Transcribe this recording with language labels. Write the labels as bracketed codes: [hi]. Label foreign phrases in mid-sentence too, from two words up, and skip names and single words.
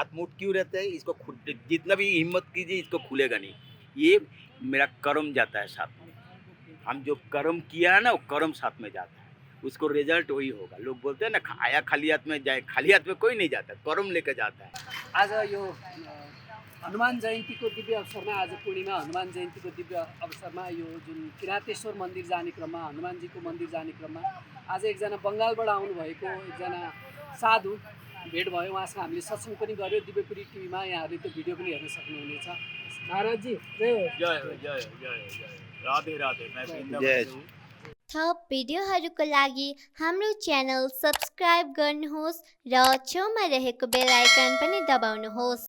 [hi] हाथ मूट क्यों रहता है? इसको जितना भी हिम्मत कीजिए, इसको खुलेगा नहीं। ये मेरा कर्म जाता है साथ में, हम जो कर्म किया है ना, वो कर्म साथ में जाता है, उसको रिजल्ट वही होगा। लोग बोलते हैं ना, आया खाली हाथ में, जाए खाली हाथ में कोई नहीं जाता, कर्म लेकर जाता है। [ne] आज यो हनुमान जयन्तीको दिव्य अवसरमा, आज पूर्णिमा हनुमान जयन्तीको दिव्य अवसरमा यो जुन किरातेश्वर मन्दिर जाने क्रममा, हनुमानजीको मन्दिर जाने क्रममा आज एकजना बङ्गालबाट आउनुभएको एकजना साधु भेट भयो। उहाँसँग हामीले सत्सङ्ग पनि गऱ्यो दिव्यपुरी टिभीमा, यहाँहरूले त्यो भिडियो पनि हेर्न सक्नुहुनेछ। महाराजजी जय हो। जय हो, जय हो, जय हो, जय हो। राधे राधे। [hi] मैं वृंदावन से हूँ। [ne] थप भिडियोहरूको लागि हाम्रो [en] channel subscribe [ne] गर्नुहोस् र छेउमा रहेको [en] bell icon [ne] पनि दबाउनुहोस्।